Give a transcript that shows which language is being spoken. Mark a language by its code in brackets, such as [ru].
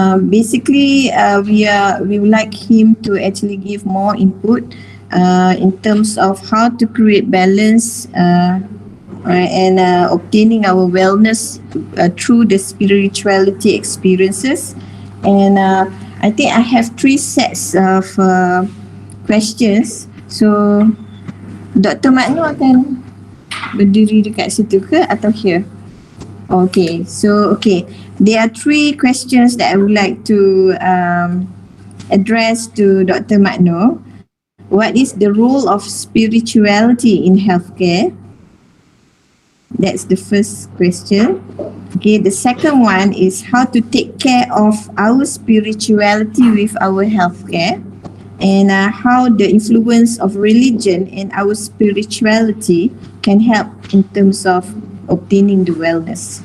[en] Basically, we would like him to actually give more input in terms of how to create balance and obtaining our wellness through the spirituality experiences. And I think I have 3 sets of questions. So Dr. [ms] Makno akan berdiri dekat situ ke atau here? [en] Okay, so there are 3 questions that I would like to address to Dr. Makno. What is the role of spirituality in healthcare? That's the first question. Okay, the second one is how to take care of our spirituality with our healthcare, and how the influence of religion and our spirituality can help in terms of obtaining the wellness.